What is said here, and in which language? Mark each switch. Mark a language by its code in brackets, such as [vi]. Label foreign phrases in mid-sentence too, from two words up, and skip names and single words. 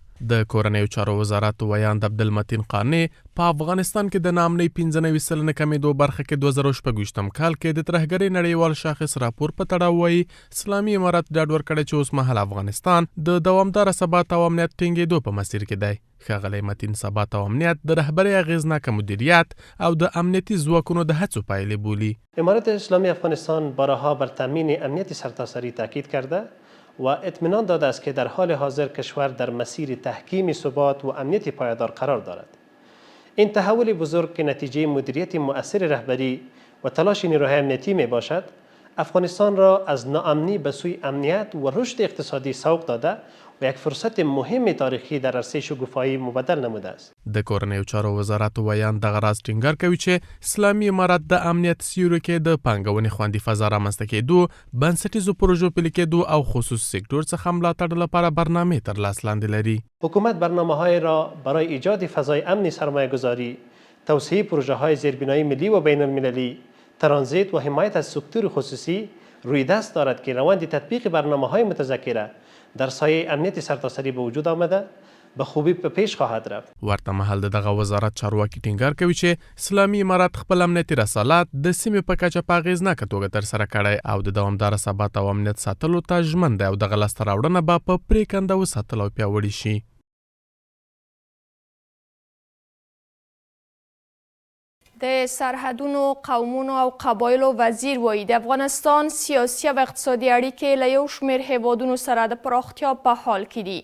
[ps] د کورنیو چارو وزارت ویاند عبدالمتین قانع په افغانستان کې د ناامنۍ 95% کمیدو برخه کې 2016 کال کې د ترهګرۍ نړیوال شاخص راپور په تړاو وایي اسلامي امارت ډاډ ورکړی چې اوس مهال افغانستان د دوامداره ثبات او امنیت ټینګېدو په مسیر کې دی. ښاغلی متین ثبات او امنیت د رهبرۍ اغیزناکه مدیریت او د امنیتی ځواکونو د هڅو پایلې بولي. [fa] امارت اسلامی افغانستان بارها بر تامین امنیت سرتاسری تاکید کرده و اطمینان داده است که در حال حاضر کشور در مسیر تحکیم ثبات و امنیت پایدار قرار دارد. این تحول بزرگ که نتیجه مدیریت مؤثر رهبری و تلاش نیروهای امنیتی می باشد، افغانستان را از ناامنی به سوی امنیت و رشد اقتصادی سوق داده و یک فرصت مهم تاریخی در عرصه شګوفایی مبدل نموده است. [ps] د کورنیو چارو وزارت ویاند دغه راز ټینګار کوي چې اسلامي امارت د امنیت سیوري کې د پانګونې خوندي فضا رامنځته کېدو، بنسټیزو پروژو پلي کېدو او خصوصي سکتور څخه ملاتړ لپاره برنامې تر لاس لاندې لري. [fa] حکومت برنامه‌های را برای ایجاد فضای امن سرمایه‌گذاری، توسعه پروژه‌های زیربنایی ملی و بین‌المللی، ترانزیت و حمایت از سکتور خصوصی روی دست دارد که روند تطبیق برنامه‌های متذکره در سایه امنیت سرتاسری به وجود آمده به خوبی په پیش خواهد رفت. [ps] ورته مهال دغه وزارت چارواکي ټینګار کوي چې اسلامي امارت خپل امنیتي رسالات د سیمې په کچه په اغیزناکه توګه ترسره کړی او د دوامداره ثبات او امنیت ساتلو ته ژمن دی او دغه لاسته راوړنه به په پرېکنده وساتل او پیاوړې شي. د سرحدونو، قومونو او قبایلو وزیر وایي د افغانستان سیاسي او اقتصادي اړیکې له یو شمېر هیوادونو سره د پراختیا په حال کې دي.